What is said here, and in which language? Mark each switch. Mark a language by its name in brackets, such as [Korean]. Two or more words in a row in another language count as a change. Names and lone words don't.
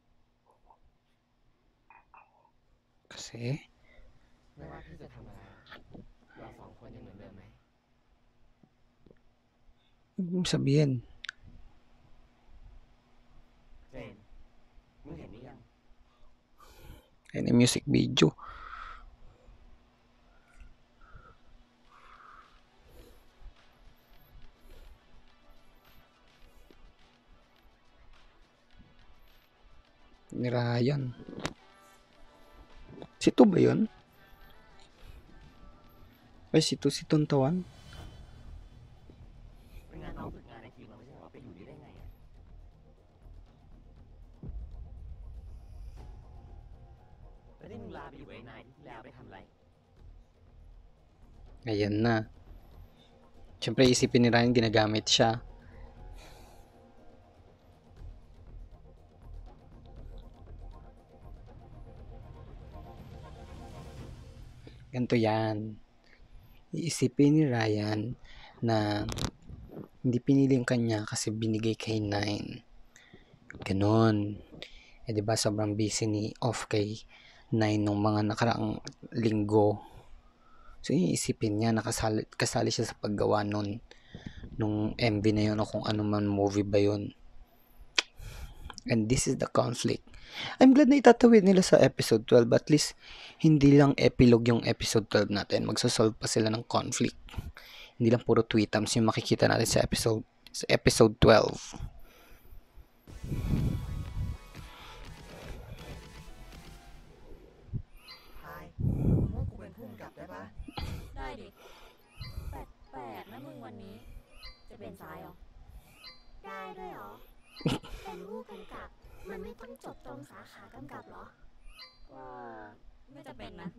[Filipino] Kasi, [Thai] ไม่ว่าพี่จะทำอะไรเราสองคนยังเหมือนเดิมไหม [Filipino] ibig sabihin, [Thai] เจนมึงเห็นหรือยัง [Filipino] ayun yung music video. Ni Ryan. Si Tu ba yun? Ay, si Tontawan. [Thai] เป็นงานน้องฝึกงานในทีมเราไม่ใช่เหรอไปอยู่นี่ได้ไงอะแล้วที่มึงลาไปอยู่กับไอ้นายที่แล้วไปทำอะไร [Filipino] Ayan na. Siyempre, isipin ni Ryan, ginagamit siya. Ganito yan. Iisipin ni Ryan na hindi pinili yung kanya kasi binigay kay Nine. Ganon. Eh, diba sobrang busy ni off kay Nine nung mga nakaraang linggo. So, iisipin niya, kasali siya sa paggawa nung MV na yun o kung ano man movie ba yun. [English] And this is the conflict. I'm glad [Filipino] na itatawid nila sa episode 12, [English] but at least [Filipino] hindi lang epilogue yung episode 12 natin. Magsasolve pa sila ng conflict. Hindi lang puro tweetums yung makikita natin sa episode 12. [Thai] Hi ว่ากูเป็นผู้กำกับได้ปะ ได้ดิ แปลกๆนะมึงวันนี้ จะเป็นซ้ายเหรอ ได้ด้วยเหรอ เป็นผู้กำกับ มันไม่ต้องจบตรงสาขากำกับเหรอ ก็ไม่จะเป็นนะ